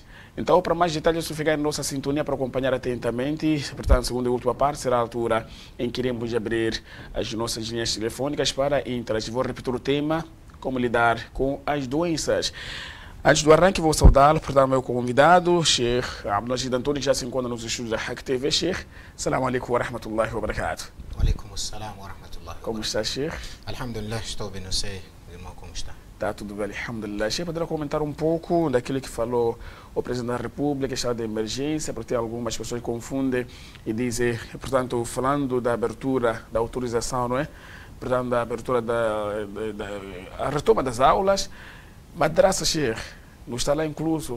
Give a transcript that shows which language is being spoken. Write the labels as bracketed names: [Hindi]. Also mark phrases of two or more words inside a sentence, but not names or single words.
[Portuguese] Então, para mais detalhes, você ficar em nossa sintonia para acompanhar atentamente. Portanto, segunda e última parte será a altura em que iremos abrir as nossas linhas telefônicas para interagir. Vou repetir o tema, como lidar com as doenças. Antes do arranque, vou saudá-lo, portanto, meu convidado, Sheikh Abdulmajid Antônio, que já se encontra nos estúdios da Hack TV. [Arabic] Sheikh, السلام عليكم ورحمة الله وبركاته. وعليكم السلام ورحمة الله. [Portuguese] Como está, Sheikh? Alhamdulillah, estou bem, não sei, irmão, como está? Está tudo bem, alhamdulillah. Sheikh, poderá comentar um pouco daquilo que falou o Presidente da República, estado de emergência, porque algumas pessoas confundem e dizem, portanto, falando da abertura, da autorização, não é? Portanto, da abertura a retoma das aulas, madraça, Sheikh, não está lá incluso?